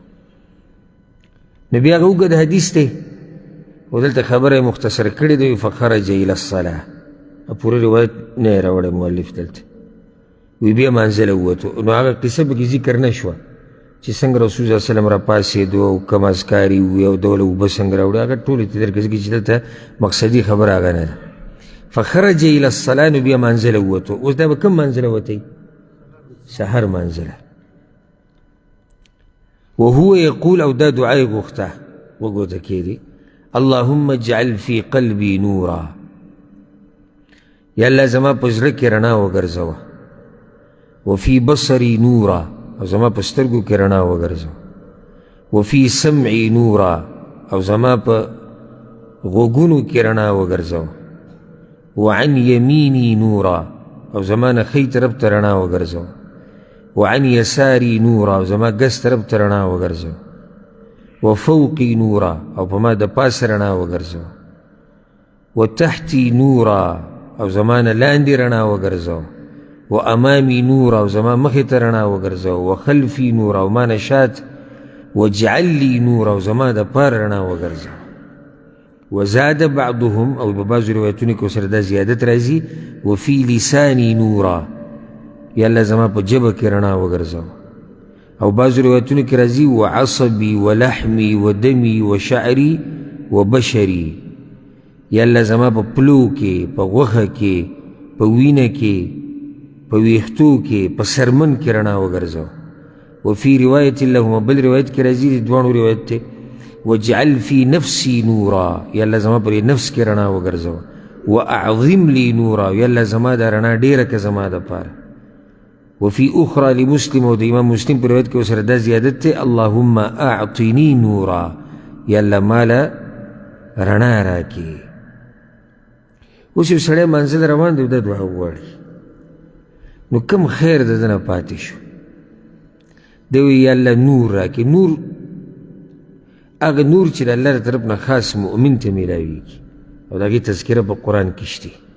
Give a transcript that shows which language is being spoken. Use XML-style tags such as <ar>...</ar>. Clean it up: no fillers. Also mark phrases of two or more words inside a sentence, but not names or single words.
<ps>نو بیا هغه اوږد حدیث دی او دلته خبره یې مختصر کړې ده</ps> <ar>فخرج الی الصلاه</ar> <ps>پوره روایت نه یې راوړی مؤلف دلته وی بیا مانځه له ووتو نو هغه قصه پکې ذکر نه شوه چې څنګه رسول صلی الله علیه وسلم راپاڅېدو او کوم اذکار یې وویل او ډوله اوبه څنګه راوړي هغه ټول یې درکړي ځکه چې دلته مقصدي خبره هغه نه ده</ps> <ar>فخرج الی الصلاه</ar> <ps>نو بیا مانځه له ووتو اوس دا به کوم مانځه له وتی سحر مانځه له</ps> <ar>وهو یقول</ar> <ps>او دا دعا یې غوښته وګوته کېدی</ps> <ar>اللهم اجعل في قلبي نورا</ar> <ps>یا الله زما په زړه کې رڼا وګرځوه</ps> <ar>وفي بصري نورا</ar> <ps>او زما په سترګو کې رڼا وګرځوه</ps> <ar>وفي سمعي نورا</ar> <ps>او زما په غوږونو کې رڼا وګرځوه</ps> <ar>وعن يميني نورا</ar> <ps>او زما نه ښی طرف ته رڼا وګرځوه</ps> <ar>وعن يساري نورا</ar> <ps>او زما ګس طرف ته رڼا وګرځوه وفوقي نورا او په ما د پاسه رڼا وګرځوه</ps> <ar>وتحتي نورا</ar> <ps>او زما نه لاندې رڼا وګرځوه</ps> <ar>وامامي نورا</ar> <ps>او زما مخې ته رڼا وګرځوه</ps> <ar>وخلفي نورا</ar> <ps>او ما نه شات</ps> <ar>واجعل لي نورا</ar> <ps>او زما د پاره رڼا وګرځوه</ps> <ar>وزاد بعضهم</ar> <ps>او په بعضو روایتونو کې ورسره دا زیادت راځي</ps> <ar>وفي لساني نورا</ar> <ps>یا الله زما په ژبه کې رڼا وګرځوه او بعضو روایتونو کې راځي</ps> <ar>وعصبي ولحمي ودمي وشعري وبشري</ar> <ps>یا الله زما په پلو کې په غوښه کې په وینه کې په ویښتو کې په سرمن کې رڼا وګرځوه</ps> <ar>وفي روایت لهما</ar> <ps>بل روایت کې راځي د دواړو روایت دی</ps> <ar>واجعل في نفسي نورا</ar> <ps>یا الله زما پر نفس کې رڼا وګرځوه</ps> <ar>واعظم لي نورا</ar> <ps>یا الله زما دا رڼا ډېره که زما دپاره</ps> <ar>وفي اخرى لمسلم</ar> <ps>او د امام مسلم په روایت کې ورسره دا زیادت دی</ps> <ar>اللهم اعطني نورا</ar> <ps>یا الله ماله رڼا راکړي اوس یو سړی منزل روان دی دا دعا وغواړي نو کم خیر د ده نه پاتې شو دی وایي یا الله نور راکړي نور هغه نور چې د الله د طرف نه خاص مؤمن ته میلاویږي او د هغې تذکره په قرآن کې شته</ps>